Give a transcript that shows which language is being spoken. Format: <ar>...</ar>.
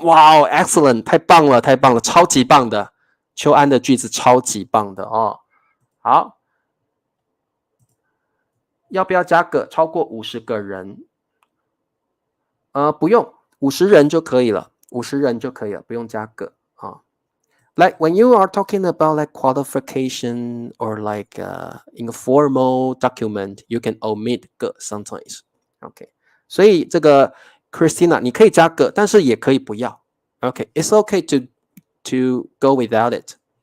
<zh>哇哦 ，excellent， 太棒了，太棒了，超级棒的。秋安的句子超级棒的哦。好，要不要加个超过50个人？不用，50人就可以了，50人就可以了，不用加个啊。</zh> <en>Like when you are talking about like qualification or like in a formal document, you can omit 个 sometimes.</en> <zh>OK， 所以这个 Christina 你可以加个，但是也可以不要。</zh> <en>OK， it's okay to go without it。</en>